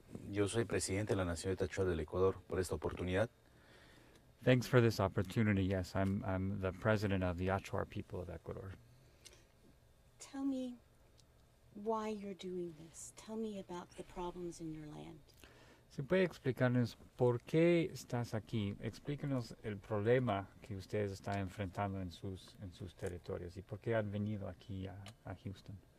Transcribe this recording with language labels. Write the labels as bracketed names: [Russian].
[Spanish] Yo soy presidente de la Nacionality Ashuar del Ecuador por esta oportunidad. [English] Thanks for this opportunity. Yes, I'm the president of the Ashuar people of Ecuador. Tell me why you're doing this. Tell me about the problems in your land. [Spanish] ¿Se puede explicarnos por qué estás aquí? Explícanos el problema que ustedes están enfrentando en sus territorios y por qué han venido aquí a Houston.